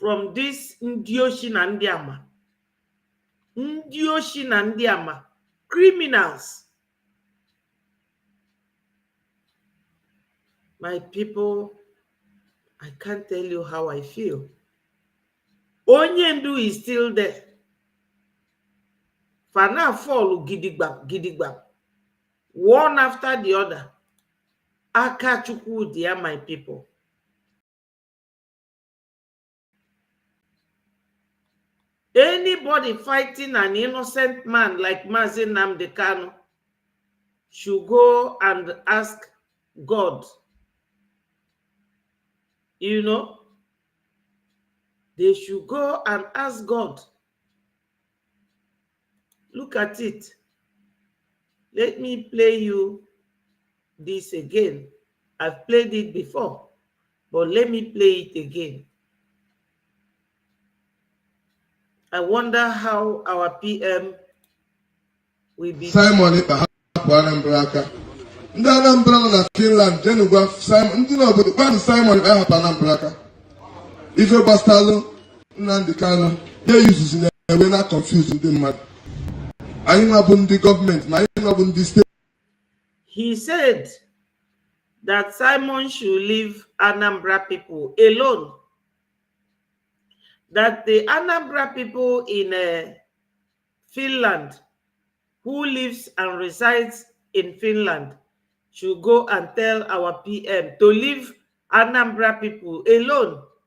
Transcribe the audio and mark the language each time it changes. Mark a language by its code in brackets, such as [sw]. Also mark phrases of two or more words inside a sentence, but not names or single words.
[en] from this Ndioshi na Ndiama. Ndioshi na Ndiama. Criminals. My people, I can't tell you how I feel. Onyendu is still there. Fana fall [ig] gidigba, gidigba. [en] One after the other. Akachukwu, dear my people. Anybody fighting an innocent man like Mazi Nnamdi Kanu should go and ask God. You know, they should go and ask God. Look at it. Let me play you this again. I've played it before, but let me play it again. I wonder how our PM will be. [ig] Simon hapụ Anambra aka. Ndị Anambra nọ na Finland jenu gwa Simon, ndị n'obodo gwa Simon hapụ Anambra aka. Ife gbasalụ Nnamdi Kanu ya yuzuzi na-ewe na confuse ndị mmadụ. Anyị nwa bụ ndị gọọmenti na anyị nwa bụ ndị steeti. [en] He said that Simon should leave Anambra people alone. That the Anambra people in Finland, who lives and resides in Finland, should go and tell our PM to leave Anambra people alone.